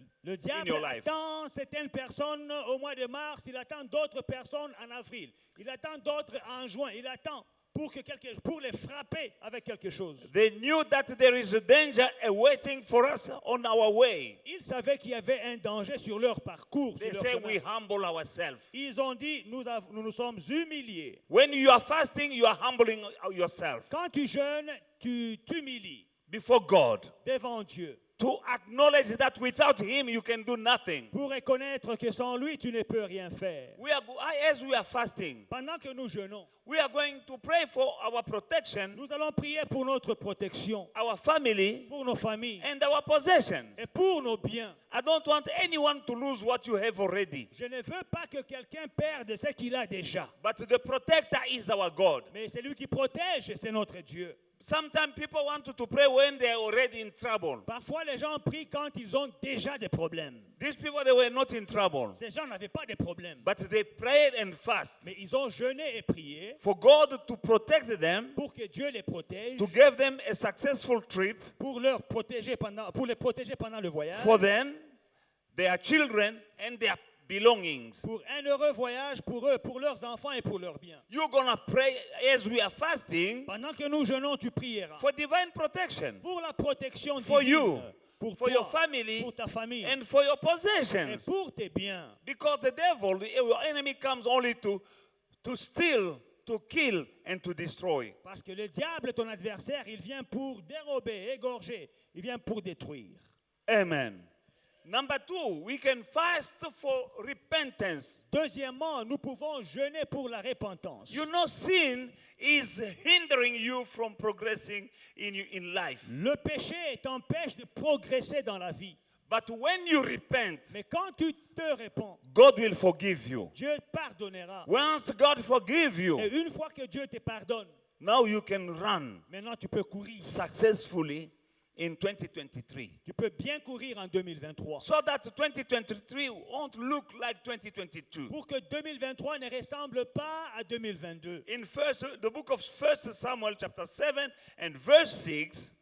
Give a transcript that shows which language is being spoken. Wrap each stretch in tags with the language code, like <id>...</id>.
<fr>Le diable</fr> <en>your life.</en> <fr>attend certaines personnes au mois de mars, il attend d'autres personnes en avril, il attend d'autres en juin, il attend pour les frapper avec quelque chose.</fr> <en>They knew that there is a danger awaiting for us on our way.</en> <fr>Ils savaient qu'il y avait un danger sur leur parcours.</fr> <en>They</en> <fr>Sur</fr> <en>say</en> <fr>leur</fr> <en>we</en> <fr>chemin.</fr> <en>humble ourselves.</en> <fr>Ils ont dit, nous sommes humiliés.</fr> <en>When you are fasting, you are humbling yourself</en> <fr>Quand tu jeûnes, tu t'humilies</fr> <en>before God</en> <fr>devant Dieu</fr> <en>to acknowledge that without Him you can do nothing.</en> <fr>pour reconnaître que sans lui, tu ne peux rien faire.</fr> <en>As we are fasting,</en> <fr>Pendant que nous jeûnons,</fr> <en>we are going to pray for our protection,</en> <fr>nous allons prier pour notre protection,</fr> <en>our family,</en> <fr>pour nos familles</fr> <en>and our possessions.</en> <fr>et pour nos biens.</fr> <en>I don't want anyone to lose what you have already.</en> <fr>Je ne veux pas que quelqu'un perde ce qu'il a déjà.</fr> <en>But the protector is our God.</en> <fr>Mais celui qui protège, c'est notre Dieu.</fr> <en>Sometimes people want to pray when they are already in trouble.</en> <fr>Parfois, les gens prient quand ils ont déjà des problèmes.</fr> <en>These people, they were not in trouble.</en> <fr>Ces gens n'avaient pas de problèmes.</fr> <en>But they prayed and fast</en> <fr>Mais ils ont jeûné et prié</fr> <en>for God to protect them,</en> <fr>pour que Dieu les protège,</fr> <en>to give them a successful trip</en> <fr>pour les protéger pendant le voyage,</fr> <en>for them, their children, and their belongings.</en> <fr>pour un heureux voyage pour eux, pour leurs enfants et pour leurs biens.</fr> <en>You're going to pray as we are fasting</en> <fr>Pendant que nous jeûnons, tu prieras</fr> <en>for divine protection</en> <fr>pour la protection</fr> <en>for</en> <fr>divine,</fr> <en>you,</en> <fr>pour</fr> <en>for</en> <fr>toi,</fr> <en>your family,</en> <fr>pour ta famille</fr> <en>and for your</en> <fr>et</fr> <en>possessions.</en> <fr>pour tes biens.</fr> <en>Because the devil, your enemy, comes only to steal, to kill, and to destroy.</en> <fr>Parce que le diable, ton adversaire, il vient pour dérober, égorger, il vient pour détruire.</fr> <en>Amen. Number 2, we can fast for repentance.</en> <fr>Deuxièmement, nous pouvons jeûner pour la repentance.</fr> <en>You know, sin is hindering you from progressing in life.</en> <fr>Le péché t'empêche de progresser dans la vie.</fr> <en>But when you repent,</en> <fr>Mais quand tu te répands,</fr> <en>God will forgive you.</en> <fr>Dieu pardonnera.</fr> <en>Once God forgives</en> <fr>Et</fr> <en>you,</en> <fr>une fois que Dieu te pardonne,</fr> <en>now you can run</en> <fr>maintenant tu peux courir.</fr> <en>successfully in 2023.</en> <fr>Tu peux bien courir en 2023.</fr> <en>So that 2023 won't look like 2022.</en> <fr>Pour que 2023 ne ressemble pas à 2022.</fr> <en>In the book of 1 Samuel chapter 7 and verse 6,</en>